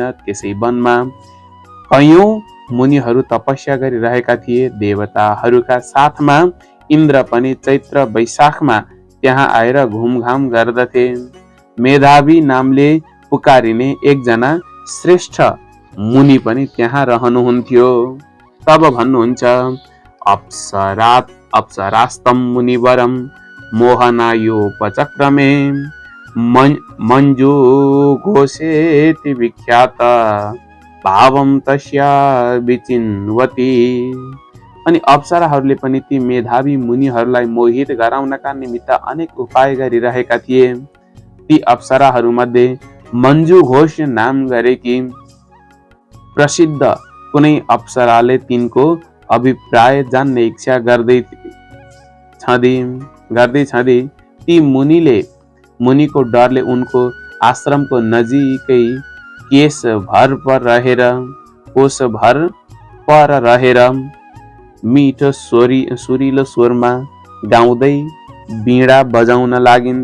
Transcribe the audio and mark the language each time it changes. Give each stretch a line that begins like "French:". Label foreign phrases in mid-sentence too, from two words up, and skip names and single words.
Nepali: त्यसै वनमा कयौं मुनिहरू तपस्या गरिरहेका थिए। देवताहरूका साथमा इन्द्र पनि चैत्र वैशाखमा त्यहाँ आएर घुमघाम गर्दथे। मेधावी नामले पुकारिने एकजना श्रेष्ठ मुनि पनि त्यहाँ रहनुहुन्थ्यो। तब भन्नुहुन्छ,
Sanskrit: अप्सरास्तम मुनिवरम मोहनायोपचक्रमे मञ्जु घोषेति विख्यात भावम तस्या विचिन्वती।
Nepali: अनि अप्सराहरूले पनि ती मेधावी मुनिहरूलाई मोहित गराउनका निमित्त अनेक उपाय गरिरहेका थिए। ती अप्सराहरूमध्ये मञ्जु घोष नाम गरेकी प्रसिद्ध कुनै अप्सराले तिनको अभिप्राय जान्ने इच्छा गर्दै छँदै ती मुनिको डरले उनको आश्रमको नजिकै कोष भर पर रहेर मिठो सुरिलो स्वरमा गाउँदै वीणा बजाउन लागिन्।